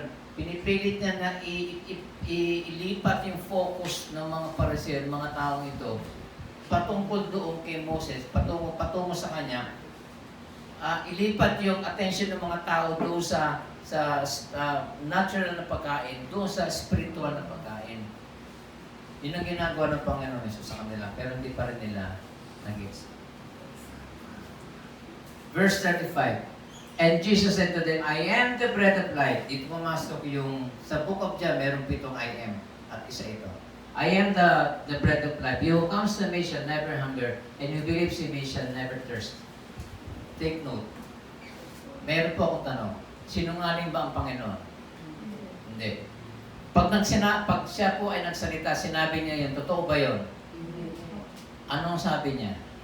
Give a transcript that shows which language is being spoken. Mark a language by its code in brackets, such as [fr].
[tl] Pinipilit niya na ilipat yung focus ng mga Pariseo, ng mga taong ito, patungkol doon kay Moses, patungo sa kanya, ilipat yung attention ng mga tao doon sa natural na pagkain, doon sa spiritual na pagkain. Yun ang ginagawa ng Panginoon Jesus sa kanila, pero hindi pa rin nila nag-gets. [en] Verse 35. And Jesus said to them, I am the bread of life. [tl] Dito pumasok yung, sa book of John, merong 7 I am, at isa ito. [en] I am the bread of life. He who comes to me shall never hunger, and who believes in me shall never thirst. Take note. [tl] Meron po akong tanong. Sinungaling ba ang Panginoon? Hindi. Pag siya po ay nagsalita, sinabi niya yun, totoo ba yun? Anong sabi niya?